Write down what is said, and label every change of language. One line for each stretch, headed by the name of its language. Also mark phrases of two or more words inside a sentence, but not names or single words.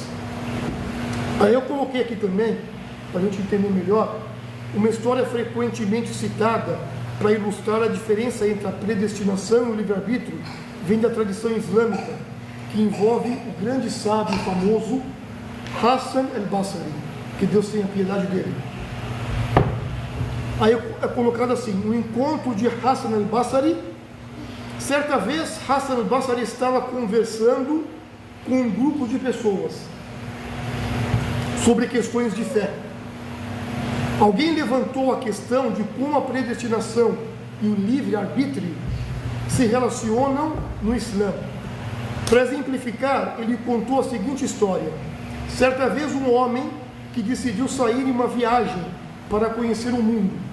Portuguese: Aí eu coloquei aqui também, para a gente entender melhor, uma história frequentemente citada para ilustrar a diferença entre a predestinação e o livre-arbítrio, vem da tradição islâmica, que envolve o grande sábio famoso Hassan al-Basri, que Deus tenha piedade dele. Aí é colocado assim: no encontro de Hassan al-Basri, certa vez Hassan al-Basri estava conversando com um grupo de pessoas sobre questões de fé. Alguém levantou a questão de como a predestinação e o livre-arbítrio se relacionam no Islã. Para exemplificar, ele contou a seguinte história: certa vez um homem que decidiu sair em uma viagem para conhecer o mundo.